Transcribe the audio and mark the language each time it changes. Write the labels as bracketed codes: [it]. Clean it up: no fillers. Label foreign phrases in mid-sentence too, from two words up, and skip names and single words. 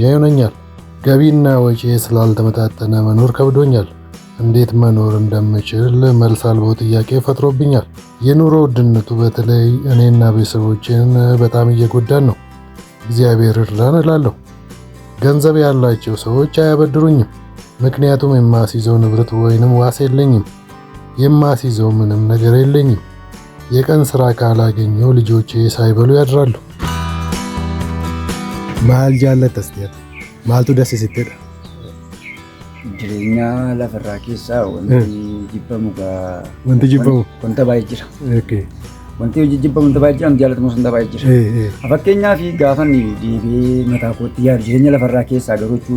[am] ይሆነኛል። ገቢና ወጪ ስላልተመጣጠነ መኖር ከብዶኛል። እንዴት መኖር እንደምችል መልስ አልባው ጥያቄ ፈጥሮብኛል። የኑሮ ውድነቱ በተለይ እኔና ቤተሰቦቼን በጣም እየጎዳን ነው። እግዚአብሔር ይርዳን እላለሁ። ገንዘብ ያላቸው ሰዎች አያበድሩኝም። ምክንያቱም የማስይዘው ንብረት ወይንም ዋስ የለኝም። የማስይዘው ምንም ነገር የለኝም። የቀን ስራ ካላገኘው ልጆቼ ሳይበሉ ያድራሉ። [om] Maal jaallatta asxeeta? Maaltu dasi sittedha? Jireenya lafarraa keessaa wanti jibbamu Wanti jibbamu? Wanta baay'ee jira. Okay. Wanti jibbamu wanta baay'ee jira, jaallatamus wanta baay'ee jira. Fakkeenyaaf gaafa deebi'ee mataa kootti yaadu jireenya lafarraa keessaa garuu jechuudha.